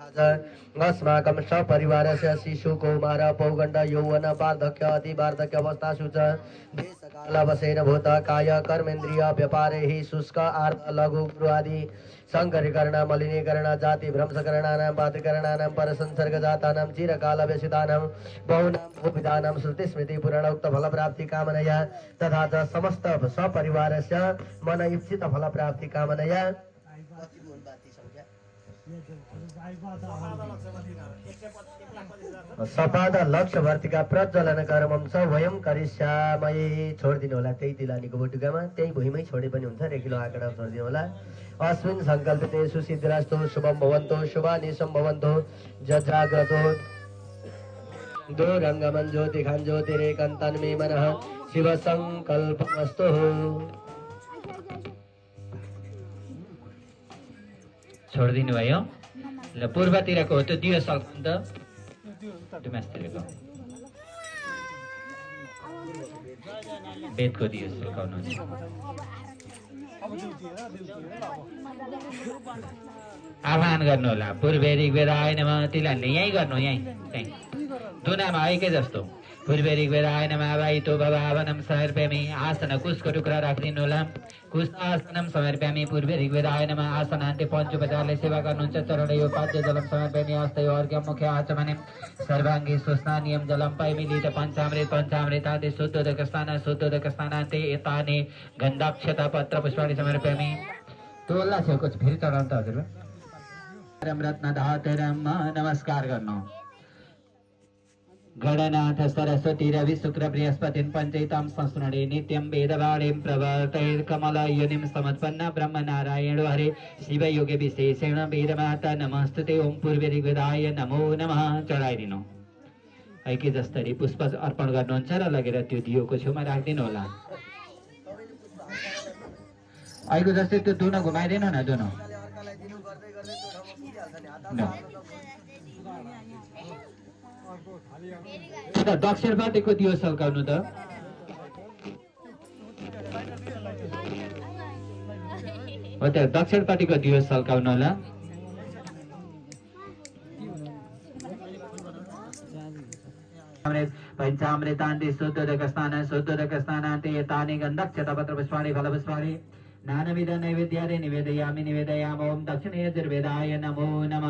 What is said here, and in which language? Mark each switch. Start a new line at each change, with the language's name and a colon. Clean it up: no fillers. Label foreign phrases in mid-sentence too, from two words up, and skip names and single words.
Sanskrit: च अस्माकं सपरिवारस्य शिशु कौमार पौगण्ड यौवन वार्धक्य अति वार्धक्य अवस्थासु च देशकालवशेन भूत काय कर्मेन्द्रिय व्यापारे हि शुष्क आर्थ लघु गृह आदि संकरीकरण मलिनीकरण जाति भ्रंशकरणानां पात्रीकरणानां परसंसर्गजातानां चिरकालव्यसितानां बहुनां भूपितानां श्रुतिस्मृति पुराणोक्त फलप्राप्ति कामनया तथा च समस्त सपरिवारस्य मन इप्सित फलप्राप्ति कामनया सपाद लक्ष्य वर्तिका प्रज्वलन कर्मम च वयम करिष्यामहे
Nepali: छोडिदिनु होला त्यही तिलानीको बटुकामा त्यही भुइँमै छोडे पनि हुन्छ रेखिलो आँकडा छोडिदिनु होला।
Sanskrit: अस्मिन् संकल्पिते सुसिद्धिरस्तु शुभम भवन्तु शुभानि सम्भवन्तु जजाग्रतो दुरंगमन ज्योतिखान ज्योतिरेकन्तन मे मनः शिव संकल्पमस्तु।
Nepali: छोडिदिनु भयो ल पूर्वतिरको हो त्यो दियो सक्नु त त्यो मास्तिरको वेदको दियो सल्काउनु आह्वान गर्नु
Sanskrit: होला पूर्वे ऋग्वेदाय नमः
Nepali: तिलहरुले यही गर्नु यही दुनामा एकै जस्तो
Sanskrit: पूर्वे ऋग्वेदाय नमः वाइतो भवावनं समर्पयामि
Nepali: आसन कुशको टुक्रा राखिदिनु होला
Sanskrit: कुशासनं समर्पयामि पूर्वे ऋग्वेदाय नमः आसनान्ते
Nepali: पञ्चोपचारले सेवा गर्नुहुन्छ
Sanskrit: चरणयो पाद्य जलं समर्पयामि हस्तयो अर्घ्यं मुखे आचमने सर्वाङ्गे स्नानियं जलं पाइमिलित पञ्चामृतादि शुद्धोदक स्नानान्ते एतानि गन्धाक्षता पत्र पुष्पाणि समर्पयामि।
Nepali: तोल्ला छेउको फेरि चढाउनु त हजुर रत्नधातरम नमस्कार गर्नु
Sanskrit: गणनाथ सरस्वती रवि शुक्र बृहस्पति पंचैतां संस्मरणे नित्यं वेदवाणीं प्रवर्तैर्कमलयोनिं समत्पन्न ब्रह्म नारायण हरे शिव योगे विशेषेण वेदमाता नमस्तुते ओम पूर्वे ऋग्वेदाय नमो नमः
Nepali: चढाइदिनु ऐके जस्तरी पुष्प अर्पण गर्नुहुन्छ र लगेर त्यो दियोको छेउमा राखिदिनु होला। ऐको जस्तै त्यो दुनो घुमाइदिनु न दुनो दक्षिणपट्टिको दियो सल्काउनु त हो त्यो दक्षिणपट्टिको दियो सल्काउनु होला।
Sanskrit: पञ्चामृतान्ते शुद्धोदक स्नानान्ते एतानि गन्धक्षता पत्र पुष्पाणि फलपुष्पाणि नानाविध नैवेद्यानि निवेदयामि निवेदयामि ओम दक्षिणे यजुर्वेदाय नमो नमः।